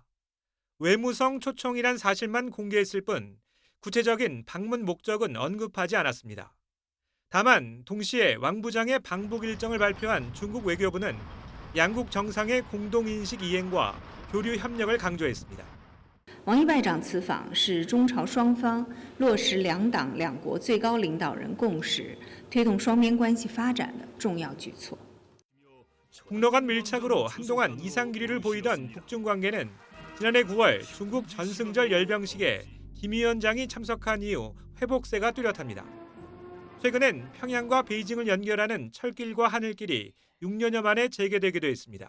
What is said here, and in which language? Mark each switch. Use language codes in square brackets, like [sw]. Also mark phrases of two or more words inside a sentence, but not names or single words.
[ko] 외무성 초청이란 사실만 공개했을 뿐 구체적인 방문 목적은 언급하지 않았습니다. 다만 동시에 왕 부장의 방북 일정을 발표한 중국 외교부는 양국 정상의 공동인식 이행과 교류 협력을 강조했습니다. [zh] 王毅外长此访是中朝双方落实两党两国最高领导人共识，推动双边关系发展的重要举措。 [ko] 북러 간 밀착으로 한동안 이상 기류를 보이던 북중 관계는 지난해 9월 중국 전승절 열병식에 김 위원장이 참석한 이후 회복세가 뚜렷합니다. 최근엔 평양과 베이징을 연결하는 철길과 하늘길이 6년여 만에 재개되기도 했습니다.